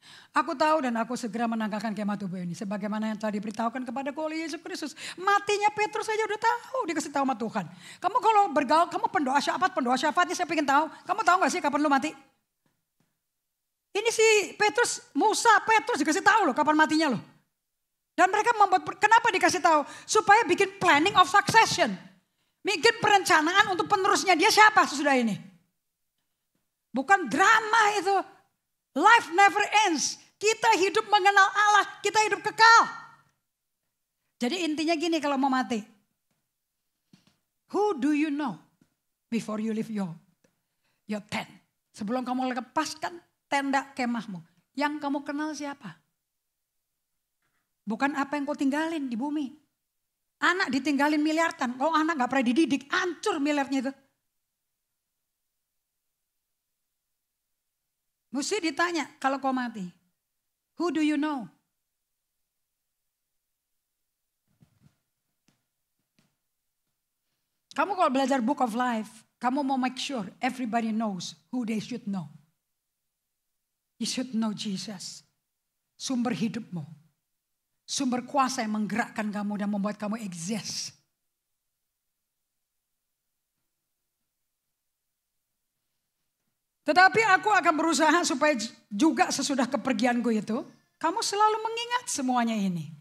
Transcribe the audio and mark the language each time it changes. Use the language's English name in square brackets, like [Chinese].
[Indonesian] Aku tahu dan aku segera menanggalkan kemah tubuh ini. Sebagaimana yang telah diberitahukan kepadaku oleh Yesus Kristus. Matinya Petrus saja udah tahu. Dikasih tahu sama Tuhan. Kamu kalau bergaul, kamu pendoa syafaatnya saya pengen tahu. Kamu tahu gak sih kapan lu mati? Ini si Petrus, Musa, Petrus dikasih tahu loh kapan matinya loh. Dan mereka membuat, kenapa dikasih tahu? Supaya bikin [English] planning of succession. [Indonesian] Bikin perencanaan untuk penerusnya dia siapa sesudah ini. Bukan drama itu. [English] Life never ends. [Indonesian] Kita hidup mengenal Allah, kita hidup kekal. Jadi intinya gini kalau mau mati. [English] Who do you know before you leave your tent? [Indonesian] Sebelum kamu lepaskan tenda kemahmu. Yang kamu kenal siapa? Bukan apa yang kau tinggalin di bumi. Anak ditinggalin miliaran. Kalau anak gak pernah dididik, hancur miliarnya itu. Mesti ditanya kalau kau mati. [English] Who do you know? [Indonesian] Kamu kalau belajar [English] Book of Life, [Indonesian] kamu mau [English] make sure everybody knows who they should know. You should know Jesus. [Indonesian] Sumber hidupmu. Sumber kuasa yang menggerakkan kamu dan membuat kamu exist. Tetapi aku akan berusaha supaya juga sesudah kepergianku itu, kamu selalu mengingat semuanya ini.